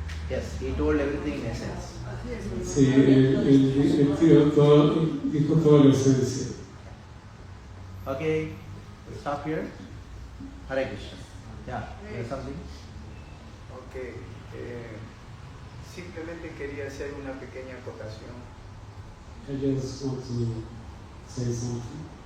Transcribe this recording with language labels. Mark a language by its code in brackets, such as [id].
[en] Yes, he told everything in essence. [es] Sí, él dijo toda la esencia. [en] Okay, we'll stop here. Hare Krishna. Yeah, there's something? [es] Ok, simplemente quería hacer una pequeña acotación. [en] I just want to say something.